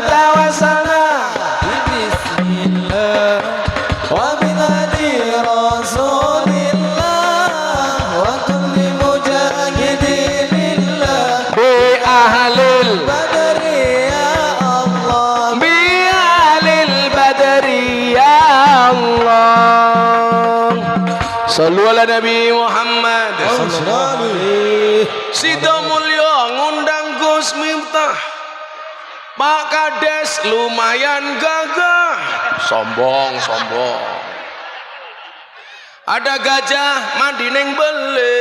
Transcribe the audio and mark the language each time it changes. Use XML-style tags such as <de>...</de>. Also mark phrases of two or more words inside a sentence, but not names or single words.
<ar>توسلنا بسم الله وبالنبي رسول الله وكل مجاهد لله بأهل البدر يا الله بصلوا على النبي محمد.</ar> <jv>Sida mulya ngundang Gus Miftah.</jv> <id>Pak Kades lumayan gagah. Sombong. Ada gajah mandi ning bele.</id>